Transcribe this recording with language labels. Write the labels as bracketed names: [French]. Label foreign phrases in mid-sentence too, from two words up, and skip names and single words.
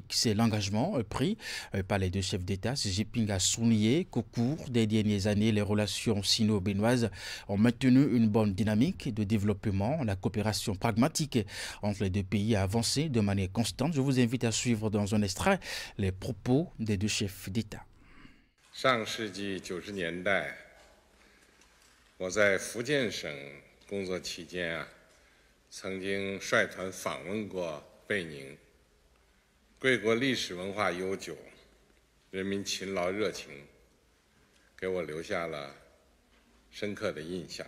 [French] C'est l'engagement pris par les deux chefs d'État. Xi Jinping a souligné qu'au cours des dernières années, les relations sino-béninoises ont maintenu une bonne dynamique de développement. La coopération pragmatique entre les deux pays a avancé de manière constante. Je vous invite à suivre dans un extrait les propos des deux chefs d'État. [Chinese] 上世纪90年代，我在福建省工作期间曾经率团访问过贝宁。贵国历史文化悠久，人民勤劳热情，给我留下了深刻的印象。